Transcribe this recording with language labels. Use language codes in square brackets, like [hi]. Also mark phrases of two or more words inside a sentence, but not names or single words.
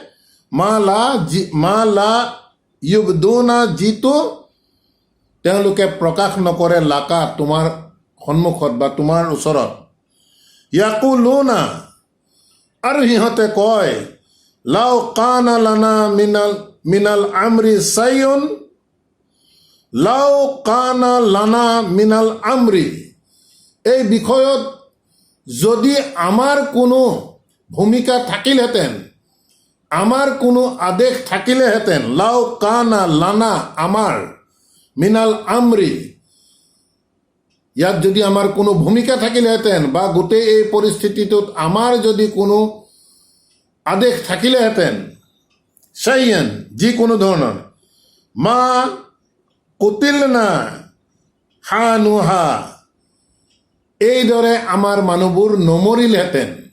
[ar] ما لا يبدون, [as] যিটো তেওঁলোকে প্ৰকাশ নকৰে, লাকা, তোমাৰ সন্মুখত বা তোমাৰ ওচৰত। [ar] ইয়াকুলুনা, [as] আৰু সিহঁতে কয় [ar] لو كان لنا من الأمر شيء, لو كان لنا من [as] আমৰি, এই বিষয়ত যদি আমাৰ কোনো ভূমিকা থাকিলহেঁতেন, আমাৰ কোনো আদেশ থাকিলেহেঁতেন, [ar] لو كان لنا, [as] আমাৰ, [ar] من الأمر, [as] ইয়াত যদি আমাৰ কোনো ভূমিকা থাকিলেহেঁতেন বা গোটেই এই পৰিস্থিতিটোত আমাৰ যদি কোনো আদেশ থাকিলেহেঁতেন, চাইয়িন, যিকোনো ধৰণৰ, [ar] ما قتلنا هاهنا, [as] এইদৰে আমাৰ মানুহবোৰ নমৰিলহেঁতেন।